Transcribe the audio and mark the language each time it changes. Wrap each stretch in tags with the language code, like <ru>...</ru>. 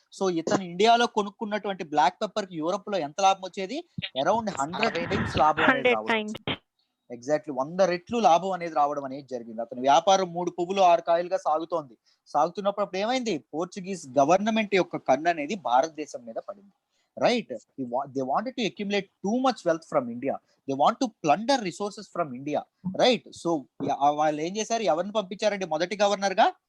<te>So ఇతను ఇండియాలో కొనుక్కున్నటువంటి black pepper కి యూరోప్ లో ఎంత లాభం వచ్చేది? అరౌండ్ 100 times లాభం అనేది రావడం. ఎగ్జాక్ట్లీ 100 రెట్లు లాభం అనేది రావడం అనేది జరిగింది. అతని వ్యాపారం 3 పువ్వులు 6 కాయలుగా సాగుతున్నప్పుడు అప్పుడు ఏమైంది? పోర్చుగీస్ గవర్నమెంట్ యొక్క కన్ను అనేది భారతదేశం మీద పడింది.</te> <en>Right, they wanted to accumulate too much wealth from India. They want to plunder resources from India.</en> <te>Right, so వాళ్ళు ఏం చేశారు? ఎవరిని పంపించారండి మొదటి గవర్నర్ గా?</te>